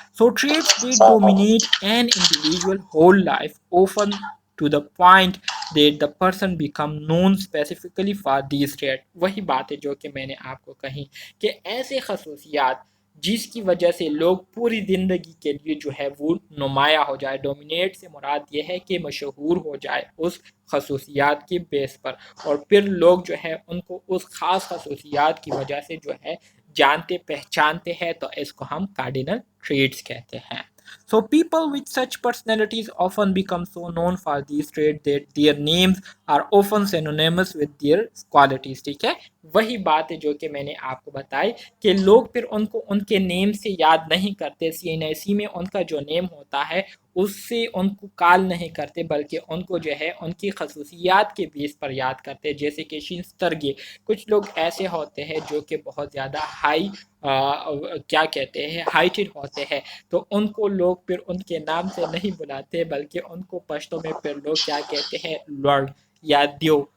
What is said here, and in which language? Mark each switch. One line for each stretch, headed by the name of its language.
English: So traits they dominate an individual whole life, often to the point that the person become known specifically for these traits.
Urdu: وہی بات ہے جو کہ میں نے آپ کو کہی کہ ایسے خصوصیات جس کی وجہ سے لوگ پوری زندگی کے لیے جو ہے وہ نمایاں ہو جائے. ڈومینیٹ سے مراد یہ ہے کہ مشہور ہو جائے اس خصوصیات کی بیس پر, اور پھر لوگ جو ہے ان کو اس خاص خصوصیات کی وجہ سے جو ہے جانتے پہچانتے ہیں, تو اس کو ہم کارڈینل ٹریٹس کہتے ہیں.
English: So people with such personalities often become so known for these traits that their names are often synonymous with their qualities.
Urdu: ٹھیک ہے, وہی بات ہے جو کہ میں نے آپ کو بتائی کہ لوگ پھر ان کو ان کے نیم سے یاد نہیں کرتے, سی این ایس سی میں ان کا جو نیم ہوتا ہے اس سے ان کو کال نہیں کرتے, بلکہ ان کو جو ہے ان کی خصوصیات کے بیس پر یاد کرتے. جیسے کہ شینسترگی, کچھ لوگ ایسے ہوتے ہیں جو کہ بہت زیادہ ہائی کیا کہتے ہیں ہائٹڈ ہوتے ہیں, تو ان کو لوگ پھر ان کے نام سے نہیں بلاتے, بلکہ ان کو پشتوں میں پھر لوگ کیا کہتے ہیں, لارڈ یا دیو.